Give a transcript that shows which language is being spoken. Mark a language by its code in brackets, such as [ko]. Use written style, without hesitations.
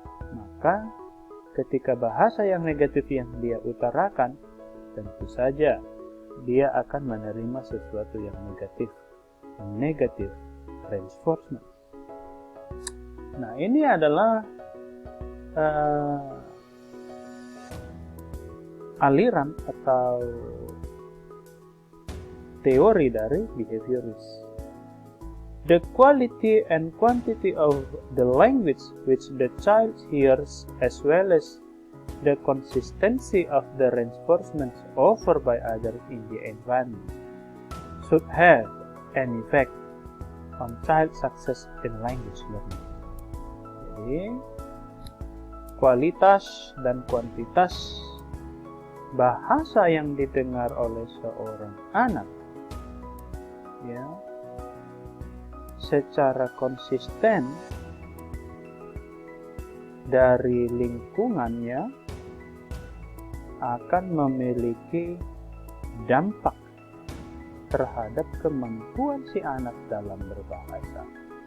[id] Maka ketika bahasa yang negatif yang dia utarakan, tentu saja dia akan menerima sesuatu yang negatif, negative reinforcement. Nah, ini adalah aliran atau teori dari behavioris. [en] The quality and quantity of the language which the child hears, as well as the consistency of the reinforcements offered by others in the environment, should have an effect on child success in language learning. [id] Jadi, kualitas dan kuantitas bahasa yang didengar oleh seorang anak, ya, secara konsisten dari lingkungannya akan memiliki dampak terhadap kemampuan si anak dalam berbahasa.